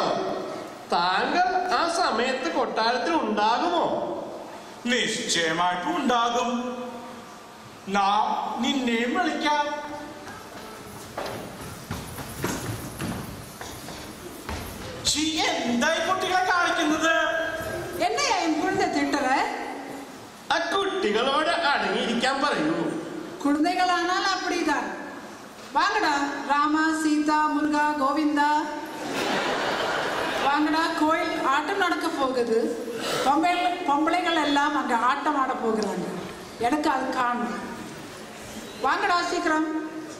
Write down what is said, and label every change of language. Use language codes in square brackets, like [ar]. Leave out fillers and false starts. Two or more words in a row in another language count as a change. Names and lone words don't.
[ml] താങ്കൾ ആ സമയത്ത് കൊട്ടാരത്തിൽ ഉണ്ടാകുമോ? നിശ്ചയമായിട്ടും ഉണ്ടാകും. നാം നിന്നെയും വിളിക്കാം. എന്തായി കുട്ടികളെ കാണിക്കുന്നത്? [ta] என்னையா என் குழந்தை திட்டுற? [ml] ആ കുട്ടികളോട് അടങ്ങിയിരിക്കാൻ പറയൂ. [ta] குழந்தைகளானால் அப்படிதான். வாங்கடா ராமா, சீதா, முருகா, கோவிந்தா, வாங்கடா. கோயில் ஆட்டம் நடக்க போகுது. பொம்பளைகள் எல்லாம் அங்கே ஆட்டம் ஆட போகிறாங்க. எனக்கு அது காணும். வாங்கடா சீக்கிரம்.